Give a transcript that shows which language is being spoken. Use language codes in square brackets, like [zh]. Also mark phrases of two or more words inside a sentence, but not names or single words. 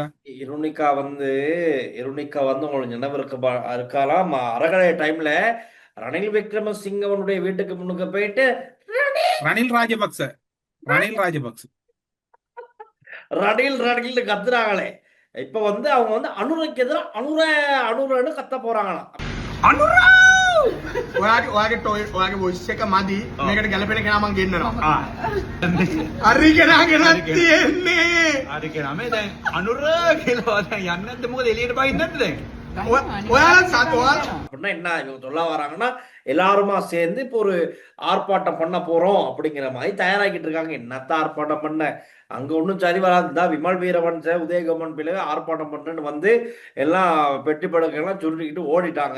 [ta] இருணிகா வந்து உங்களுக்கு நினைவு இருக்கலாம், அரகலை டைம்ல ரணில் விக்ரமசிங்கவனுடைய வீட்டுக்கு முன்னுக்கு போயிட்டு ரணில் ரணில் கத்துறாங்களே. இப்ப வந்து அவங்க வந்து அனுரைக்கு எதிராக அனுரன்னு கத்த போறாங்களாம். [si] ඔයාගේ වොයිස් එක මදි මේකට ගැලපෙන කෙනා මං ගෙන්නනවා. හරි කෙනා ගෙනත් තියෙන්නේ. හරි කෙනා මේ දැන් අනුර කියලා දැන් යන්නේ නැද්ද? මොකද එළියට බහින්නේ නැද්ද දැන්? ඔයාලා [ta] அப்படின்னா என்ன இவங்க சொல்ல வராங்கன்னா, எல்லாருமா சேர்ந்து இப்போ ஒரு ஆர்ப்பாட்டம் பண்ண போறோம் அப்படிங்கிற மாதிரி தயாராகிட்டு இருக்காங்க. என்னத்த ஆர்ப்பாட்டம் பண்ண, அங்க ஒன்றும் சரி வராதுதா. விமல் வீரவன்ச உதயகமன் பிள்ளை ஆர்ப்பாட்டம் பண்றேன்னு வந்து எல்லாம் பெட்டி படுக்கையெல்லாம் சுருட்டிக்கிட்டு ஓடிட்டாங்க.